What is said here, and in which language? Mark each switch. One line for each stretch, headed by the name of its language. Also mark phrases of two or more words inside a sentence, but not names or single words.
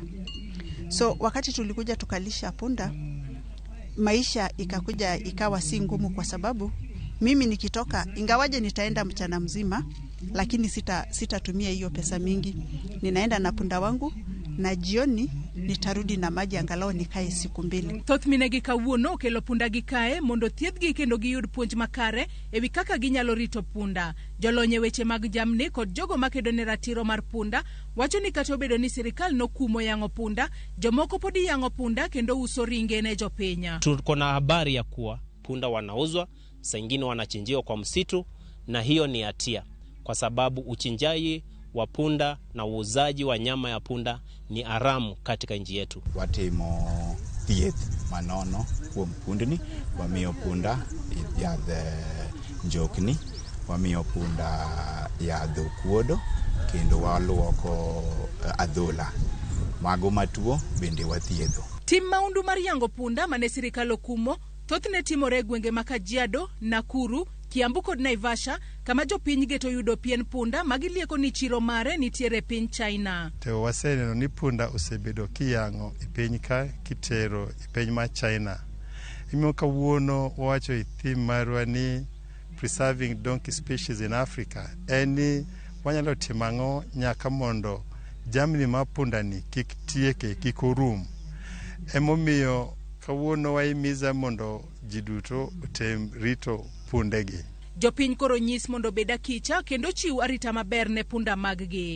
Swahili: So wakati tulikuja tukalisha punda, maisha ikawa si ngumu, kwa sababu mimi nikitoka, ingawaje nitaenda mchana mzima, lakini sitatumia hiyo pesa mingi. Ninaenda na punda wangu na jioni nitarudi na maji angalau nikae siku 2.
Luo (Kenya and Tanzania): Thoth minegi kawuono kelo punda gi kae mondo thiedhgi kendo giyud puonj makare ewi kaka ginyalo rito punda. Jolony e weche mag jamni kod jogo makedo ne ratiro mar punda wacho ni kata obedo ni sirikal nokumo yango punda, jomoko podi yango punda kendo uso ringe ne jopenya.
Swahili: Tuko na habari ya kuwa punda wanauzwa, saa nyingine wanachinjiwa kwa msitu, na hiyo ni hatia, kwa sababu uchinjaji wa punda na uuzaji wa nyama ya punda ni haramu katika nchi yetu.
Luo (Kenya and Tanzania): Watimo thieth manono kuom pundni, wamiyo punda yadh njokni, wamiyo punda yadh okuodo, kendo waluoko adhola. Mago matuo bende wathiedho. Tim maundu mar yango punda mane sirikal okumo thothne timore gwenge ma Kajiado, Nakuru, Kiambu kod Naivasha, kama jopiny geto yudo pien punda magilieko ni chiro mare nitiere piny China. To waseneno ni punda osebedo kiyango e piny ka kitero e piny ma China. Imiyo kawuono wacho e theme marwa ni
English: preserving donkey species in Africa.
Luo (Kenya and Tanzania): Eni wanyalo timang'o nyaka mondo jamni ma punda ni kik tieke, kik orum. Emomiyo kawuono waimiza mondo jiduto otem rito pundegi. Jopiny koro nyis mondo beda kicha kendo chiw arita maber ne punda maggi.